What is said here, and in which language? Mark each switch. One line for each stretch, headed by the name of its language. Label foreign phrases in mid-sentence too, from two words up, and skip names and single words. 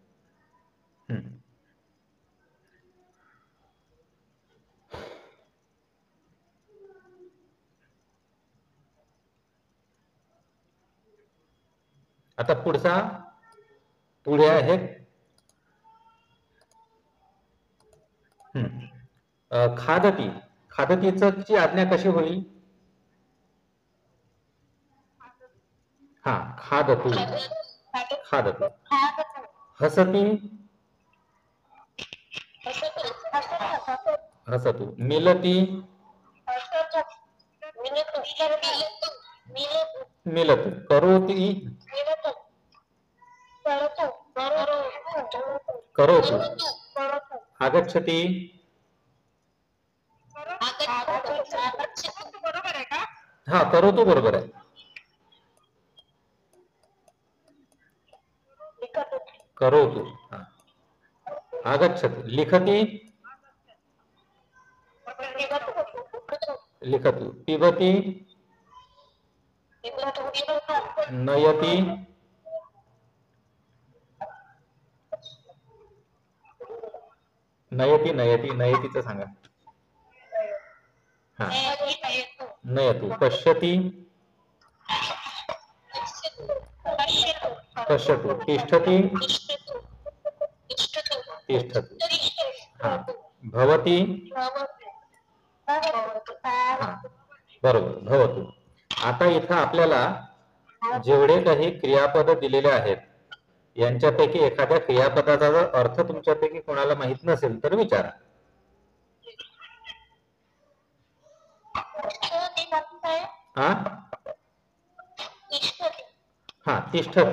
Marathi: आता पुढे आहे खादती. खादतीची आज्ञा कशी होईल? हा, खादतू.
Sanskrit: खादतू. हसती. हसतू. मिलती. मिलतू. करोती.
Marathi: करोतु. आगच्छति. हा, करोतु बरोबर आहे. करोतु.
Sanskrit: हा, आगच्छति. लिखति. लिखतु. पिबति.
Marathi: नयति. नयति. नयतीचं सांगा. हा,
Sanskrit: नयतु. पश्यति. पश्यतु. तिष्ठति. तिष्ठतु. हा, भवति.
Marathi: हा, बरोबर, भवतु. आता इथं आपल्याला जेवढे काही क्रियापद दिलेले आहेत, यांच्यापैकी एखाद्या क्रियापदाचा जर अर्थ तुमच्यापैकी कोणाला माहित नसेल तर विचारा. हा, तिष्ठती.